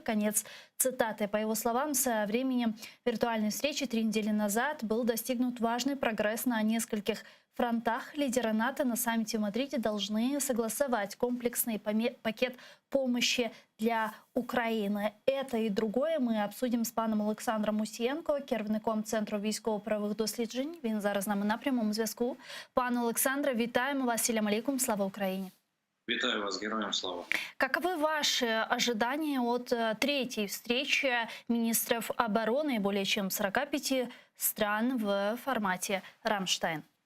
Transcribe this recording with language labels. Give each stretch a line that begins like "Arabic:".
Russian: Конец цитаты. По его словам, со времени виртуальной встречи 3 недели назад был достигнут важный прогресс на нескольких фронтах. Лидеры НАТО на саммите в Мадриде должны согласовать комплексный пакет помощи для України. Это и другое мы обсудим
Ukrainian: з паном Олександром Мусієнко, керівником Центру військово-правових досліджень. Він зараз з нами на прямому зв'язку. Пане Олександре, вітаємо вас. Селям алейкум. Слава Україні. Витаю вас, героям слава.
Russian: Каковы ваши ожидания от третьей встречи министров обороны более чем 45 стран в формате «Рамштайн»?